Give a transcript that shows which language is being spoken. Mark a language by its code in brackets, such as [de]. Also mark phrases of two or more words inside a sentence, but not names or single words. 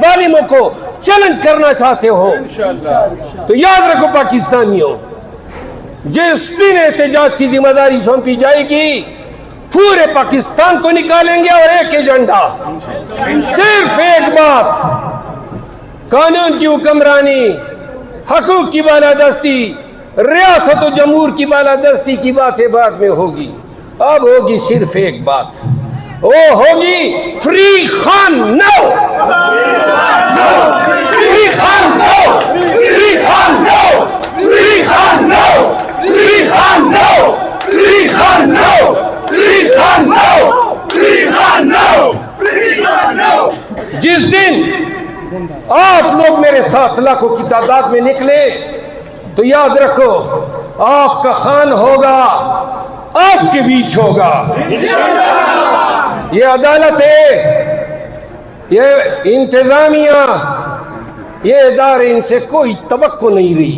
[ur] ظالموں کو چیلنج کرنا چاہتے ہو، تو یاد رکھو پاکستانیوں، جس دن احتجاج کی ذمہ داری سونپی جائے گی، پورے پاکستان کو نکالیں گے اور ایک ایجنڈا، صرف ایک بات، قانون کی حکمرانی، حقوق کی بالادستی، ریاست و جمہور کی بالادستی کی باتیں بعد میں ہوگی۔ اب ہوگی صرف ایک بات، وہ ہوگی [en] free Khan now, free Khan now, free Khan now, free Khan now, free Khan now, free Khan now, free Khan now, free Khan now, free Khan now. [ur] جس دن آپ لوگ میرے ساتھ 7 لاکھوں کی تعداد میں نکلے تو یاد رکھو آپ کا خان ہوگا، آپ کے بیچ ہوگا. یہ عدالت ہے، یہ انتظامیہ، یہ ادارے، ان سے کوئی توقع نہیں رہی.